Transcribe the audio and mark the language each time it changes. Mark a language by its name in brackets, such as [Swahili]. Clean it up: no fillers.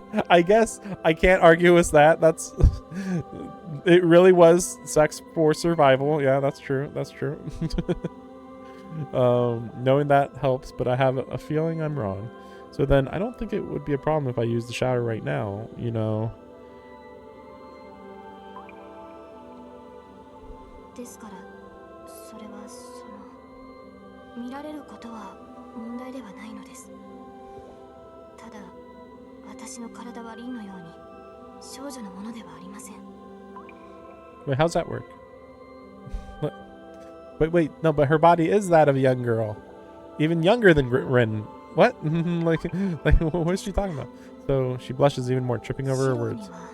[English] I guess I can't argue with that. That's it. Really was sex for survival. Yeah, that's true. That's true. Knowing that helps, but I have a feeling I'm wrong. So then I don't think it would be a problem if I use the shower right now. You know. [Japanese] ですからそれは見られることは問題ではないのです。ただ私の体は凛のように少女のものではありません。 [English] Wait, how's that work? Wait, no, but her body is that of a young girl, even younger than Rin. What? like, what is she talking about? So she blushes even more, tripping over her words.